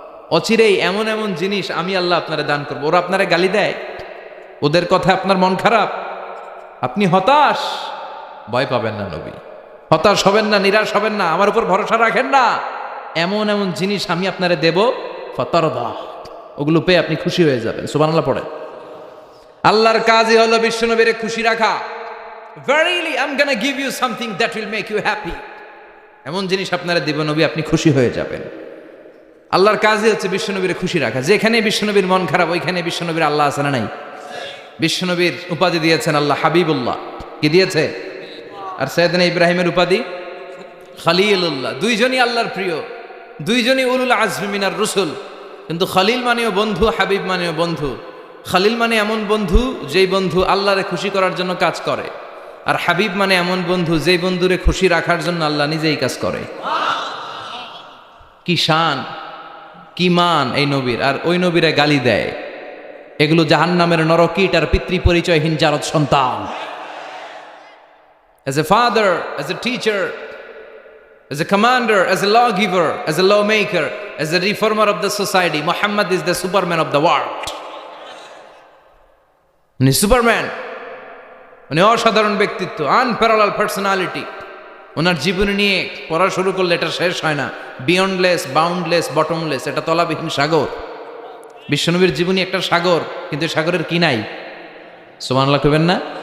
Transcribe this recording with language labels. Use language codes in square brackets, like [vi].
[bn] অচিরেই এমন এমন জিনিস আমি আল্লাহ আপনারে দান করবো। ওরা আপনারে গালি দেয়, ওদের কথা আপনার মন খারাপ, আপনি হতাশ, ভয় পাবেন না নবী, হতাশ হবেন না, নিরাশ হবেন না, আমার উপর ভরসা রাখেন না। এমন এমন জিনিস আমি আপনারে দেব, ফাতারদা, ওগুলো পেয়ে আপনি খুশি হয়ে যাবেন। সুবহানাল্লাহ পড়ে। আল্লাহর কাজই হলো বিশ্বনবীরে খুশি রাখা। [en] Verily I'm gonna give you something that will make you happy. [bn] এমন জিনিস আপনারা দিব নবী, আপনি খুশি হয়ে যাবেন। আল্লাহর কাজই হচ্ছে বিশ্বনবীরে খুশি রাখা। যেখানে বিশ্বনবীর মন খারাপ, ওইখানে বিশ্বনবীর আল্লাহ আছে না নাই? বিশ্বনবীর উপাধি দিয়েছেন আল্লাহ হাবিবুল্লাহ, কি দিয়েছে? আর সাইয়েদনা ইব্রাহিমের উপাধি খলিলুল্লাহ। দুইজনই আল্লাহর প্রিয়, দুইজনই [ar] উলুল আজমি মিনার রসুল। [bn] কিন্তু খলিল মানেও বন্ধু, হাবিব মানেও বন্ধু। খলিল মানে এমন বন্ধু যেই বন্ধু আল্লাহরে খুশি করার জন্য কাজ করে, আর হাবিব মানে এমন বন্ধু যেই বন্ধুরে খুশি রাখার জন্য আল্লাহ নিজেই কাজ করে। কি শান, কি মান এই নবীর! আর ওই নবীরে গালি দেয়। এগুলো জাহান্নামের নরকীট আর পিতৃ পরিচয়হীন জারদ সন্তান। [en] As a father, as a teacher, as a commander, as a lawgiver, as a lawmaker, as a reformer of the society, Muhammad is the Superman of the world. [bn] উনি সুপারম্যান, উনি অসাধারণ ব্যক্তিত্ব, [en] Unparallel personality. [bn] ওনার জীবনী নিয়ে পড়া শুরু করলে এটা শেষ হয় না। [en] beyondless, boundless, bottomless, [bn] এটা তলাবিহীন সাগর। বিশ্বনবীর জীবনী একটা সাগর, কিন্তু সাগরের কি নাই? সুবহানাল্লাহ কইবেন না?